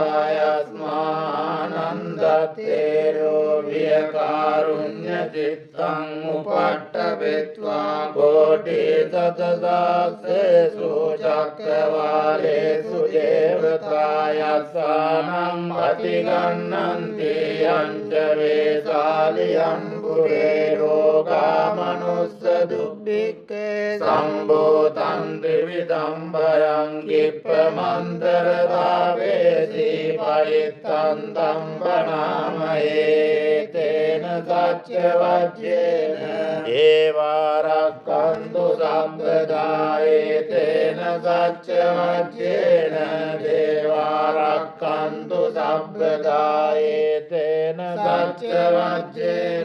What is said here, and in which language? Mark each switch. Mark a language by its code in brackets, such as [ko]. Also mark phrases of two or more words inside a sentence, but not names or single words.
[pi] ආයස්මානන්දත්තේරෝ වියකාරුඤ්ඤ චිත්තං උපට්ඨවෙත්වා කෝටි සතසාස්සේසු චක්කවාලේසු දේවතායස්සානං අතිගන්නන්ති යංච වේසාලියං පුරේ රෝගා මනුස්ස දුබ්බික්ඛේ සම්බෝතං ත්‍රිවිධං භයං කිප්පමන්තර දාවේසි පරිත්තං දම්බනාමයේ තේන සච්ච වජ්ජේන ඒවාරක්ඛන්තු සම්පදායේ තේන සච්ච වජ්ජේන දේවාරක්ඛන්තු සම්පදායේ තේන සච්ච වජ්ජේන